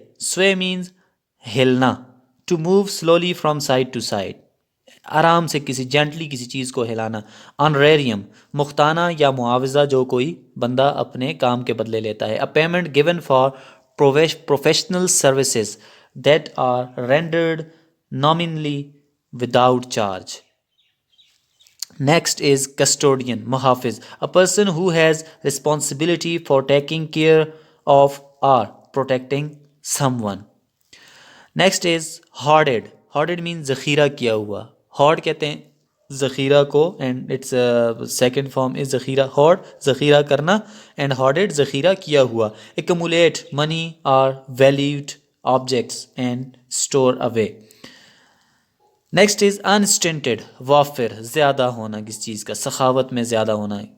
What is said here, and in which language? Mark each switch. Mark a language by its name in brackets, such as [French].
[English] sway means हिलना, to move slowly from side to side, [Hindi] आराम से किसी जेंटली किसी चीज़ को हिलाना. [English] honorarium, [Hindi] मुख्ताना या मुआवजा जो कोई बंदा अपने काम के बदले लेता है. [English] A payment given for professional services that are rendered nominally without charge. Next is custodian, muhafiz, a person who has responsibility for taking care of or protecting someone. Next is hoarded. Hoarded means [Hindi] zakhira kiya hua. [English] Hoard [Hindi] कहते हैं ज़ख़ीरा को, [English] And it's second form is ज़ख़ीरा. [Hindi] Horde ज़ख़ीरा करना [English] and hoarded [Hindi] ज़ख़ीरा किया हुआ. [English] Accumulate money और valued objects and store away. Next is unstinted, [Hindi] वाफिर, ज़्यादा होना किस चीज़ का, सखावत में ज़्यादा होना.